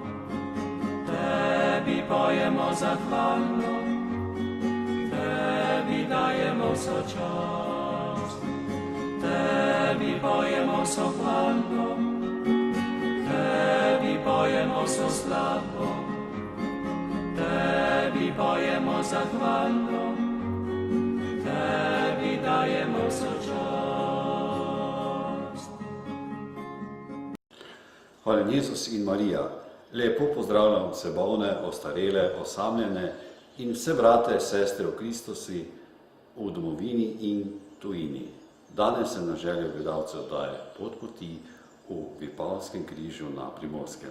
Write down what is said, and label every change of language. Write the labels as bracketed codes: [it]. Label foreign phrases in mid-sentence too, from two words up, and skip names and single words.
[uk] Тебі поємо за хвалу, Тебі даємо со честь, Тебі поємо со хвалу, Тебі поємо со славу, Тебі поємо за хвалу, Тебі даємо со честь. [sl] Hvala Jezus in Marija. Lepo pozdravljam vse bolne, ostarele, osamljene in vse brate, sestre v Kristusi v domovini in tujini. Danes se na željo gledalcev daje pot poti v Vipavskem križu na Primorskem.